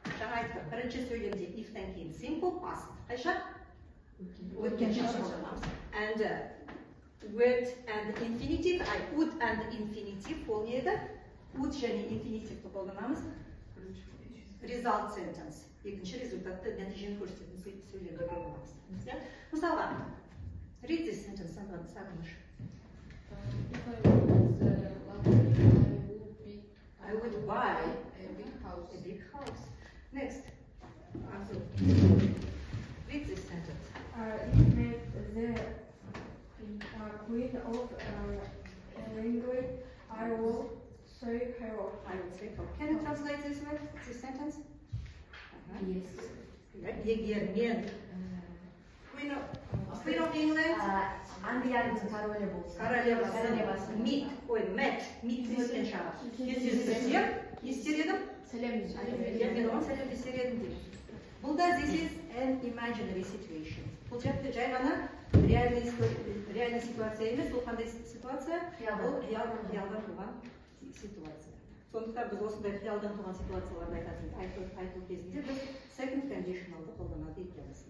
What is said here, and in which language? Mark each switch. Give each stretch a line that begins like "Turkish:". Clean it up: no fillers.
Kazakh: Жаңа айттық, бірінші сөйлемде if-тен кейін simple past. Қайша? Өткен
English: and would and infinitive, would and infinitive
Kazakh: ол не еді? Would және infinitive қолданамыз.
English: Result sentence.
Kazakh: Екінші результатты нәтижені көрсететін сөйлемді қолданамыз. Мысалға,
English: read this sentence,
Kazakh: Сағыныш.
English: If I won the lottery, I would buy a big house. a big house. Next. Read this sentence. If met the queen of England, I will say hello. I would say, can you translate this sentence? Yes.
Kazakh: Егер мен Queen of England, Англияның королевасы met өткен шығар. Кездесіп, естер едім? Мен оған сәлем естер едім деймін. Бұл да
English: this is an imaginary situation.
Kazakh: Бұл жерде жай ғана реальный ситуация емес, ол қандай ситуация? Ол қиялдан туған ситуация. Сондықтан біз осындай қиялдан туған ситуацияларды айту кезінде біз second conditionalды қолданады екенбіз.